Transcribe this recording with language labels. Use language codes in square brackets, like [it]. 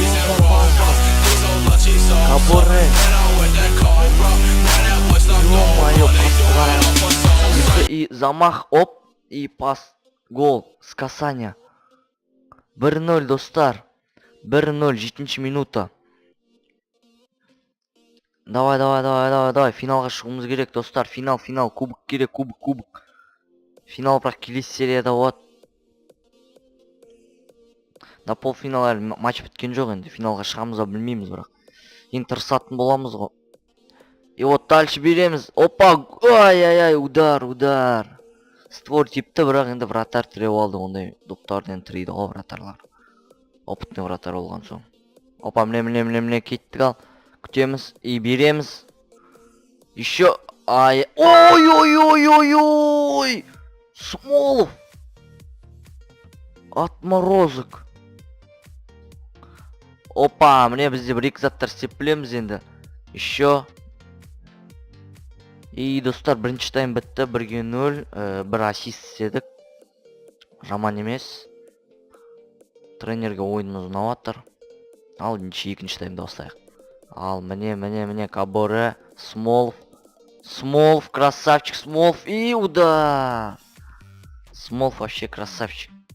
[ru] Каборы. Ё-моё, пас. И замах, оп, и пас. Гол с касания. [kk] 1-0 достар. 1-0, 7-ші минута. Давай, финалға шығуымыз керек, достар. Финал, кубок керек, кубок. Финал бірақ келесі серияда болады. На полфинал әлі матч біткен жоқ енді. Финалға шығамыз білмейміз бірақ. Енді тырысатын боламыз ғой. [ru] И вот дальше [kk] береміз. Опа, ай-яй-яй, удар. Створ типті, бірақ енді вратар тіреп алды. Ондай доптардан тірейді ғой вратарлар. Опытный вратар болған соң. Опа, міне кеттік ал. Күтеміз и береміз. Еще Ай, ой. Смолов. [ru] Отморозок. [kk] Опа, міне бізде бір екі заттар істеп білеміз енді. Еще. И достар, бірінші тайм бітті, 1-0, бір ассист істедік. Жаман емес. Тренерге ойынымыз ұнап. Ал екінші таймда бастайық. Ал міне [ru] Каборе, Смолов, красавчик, Смолов, и удар. Смолов вообще красавчик.